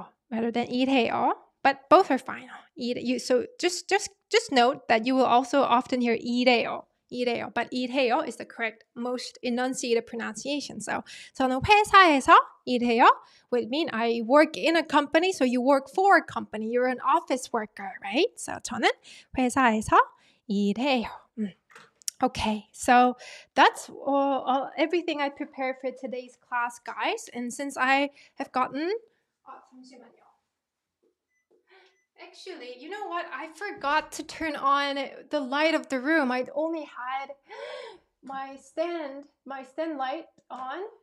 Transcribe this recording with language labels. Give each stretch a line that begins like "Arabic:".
English: Rather than 일해요. But both are fine. So just note that you will also often hear 일해요. But 일해요 is the correct, most enunciated pronunciation. So
Korean: 저는 회사에서 일해요
English: would mean I work in a company. So you work for a company. You're an office worker, right?
Korean: So 저는 회사에서 일해요.
English: Okay, so that's everything I prepared for today's class, guys. And since I have gotten...
Korean: 잠시만요.
English: Actually, you know what? I forgot to turn on the light of the room. I only had my stand light on.